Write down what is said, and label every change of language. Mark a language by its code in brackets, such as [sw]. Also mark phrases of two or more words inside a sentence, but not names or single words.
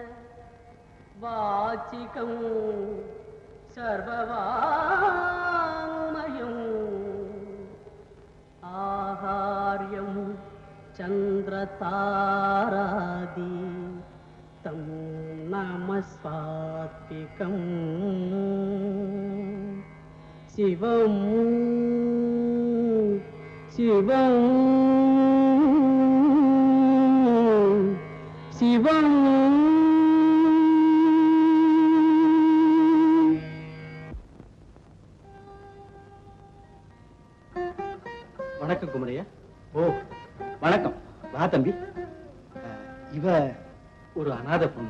[sa] वाचिकं सर्ववाङ्मयं आहार्यं चन्द्रतारादि तं नमस्वात्मिकं शिवं शिवं शिवं. [ta] வணக்கம் குமரையா. ஓ வணக்கம். வா தம்பி. இவ ஒரு அநாத பொண்ணு.